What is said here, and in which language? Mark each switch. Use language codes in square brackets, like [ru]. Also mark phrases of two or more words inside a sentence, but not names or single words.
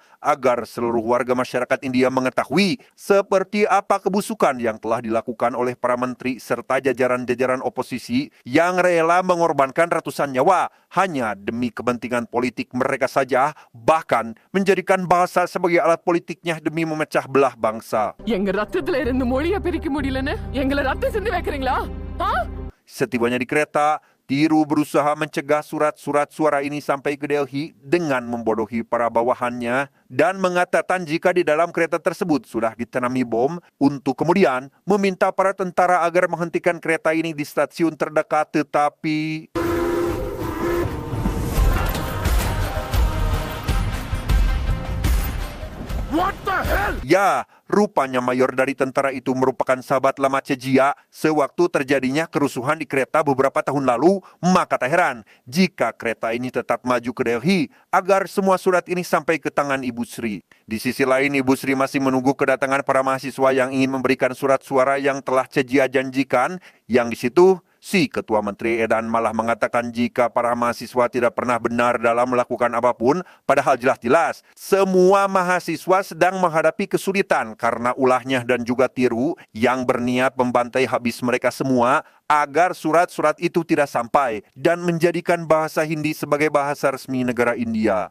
[id] agar seluruh warga masyarakat India mengetahui seperti apa kebusukan yang telah dilakukan oleh para menteri serta jajaran-jajaran oposisi yang rela mengorbankan ratusan nyawa hanya demi kepentingan politik mereka saja, bahkan menjadikan bahasa sebagai alat politiknya demi memecah belah bangsa. [ta] எங்க ரத்தத்துல இருந்து மொழியை பிரிக்க முடியலன்னு எங்களை ரத்தம் சிந்தி வைக்கிறீங்களா? [id] Setibanya di kereta, Tiru berusaha mencegah surat-surat suara ini sampai ke Delhi dengan membodohi para bawahannya dan mengatakan jika di dalam kereta tersebut sudah ditanami bom untuk kemudian meminta para tentara agar menghentikan kereta ini di stasiun terdekat, tetapi [en] What the hell? [id] ya, rupanya mayor dari tentara itu merupakan sahabat lama Chejia sewaktu terjadinya kerusuhan di kereta beberapa tahun lalu. Maka tak heran jika kereta ini tetap maju ke Delhi agar semua surat ini sampai ke tangan Ibu Sri. Di sisi lain, Ibu Sri masih menunggu kedatangan para mahasiswa yang ingin memberikan surat suara yang telah Chejia janjikan, yang di situ si Ketua Menteri Edan malah mengatakan jika para mahasiswa tidak pernah benar dalam melakukan apapun, padahal jelas-jelas semua mahasiswa sedang menghadapi kesulitan karena ulahnya dan juga Tiru yang berniat membantai habis mereka semua agar surat-surat itu tidak sampai dan menjadikan bahasa Hindi sebagai bahasa resmi negara India.